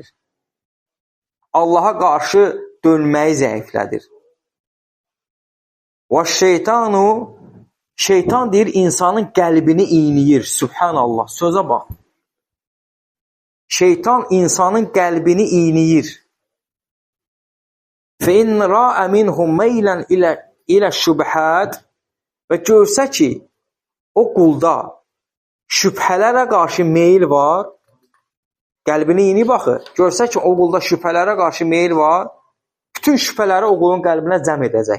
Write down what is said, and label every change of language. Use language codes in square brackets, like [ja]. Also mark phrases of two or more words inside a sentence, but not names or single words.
[az] Allaha qarşı dönməyi zəiflədir. Və şeytan deyir, insanın qəlbini iyniyir. Subhanallah, sözə bax. Şeytan insanın qəlbini iyniyir. [ar] فَاِنْ رَاءَ مِنْهُمْ مَيْلًا [az] ilə şübhət və görsə ki, o qulda şübhələrə qarşı meyil var, qəlbini yeni baxır, görsə ki, o qulda şübhələrə qarşı meyil var, bütün şübhələri o qulun qəlbinə cəm edəcək.